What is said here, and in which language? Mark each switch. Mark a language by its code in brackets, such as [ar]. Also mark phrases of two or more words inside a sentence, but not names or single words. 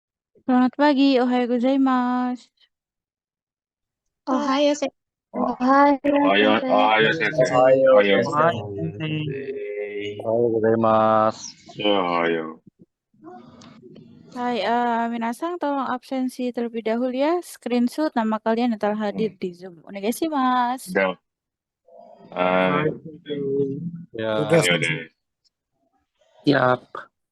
[id] Selamat pagi, [ja] おはようございます. Ohio, Ohio, Sensei. おはよう先生. Ohio おはよう先生. Sensei. gozaimasu. Ohio. [id] Hai, minasang tolong absensi terlebih dahulu ya. Screenshot nama kalian yang telah hadir di Zoom. Onegaishimasu. Udah. Ohio Ah, Sensei. Ya, Udah ya selesai. udah. siap.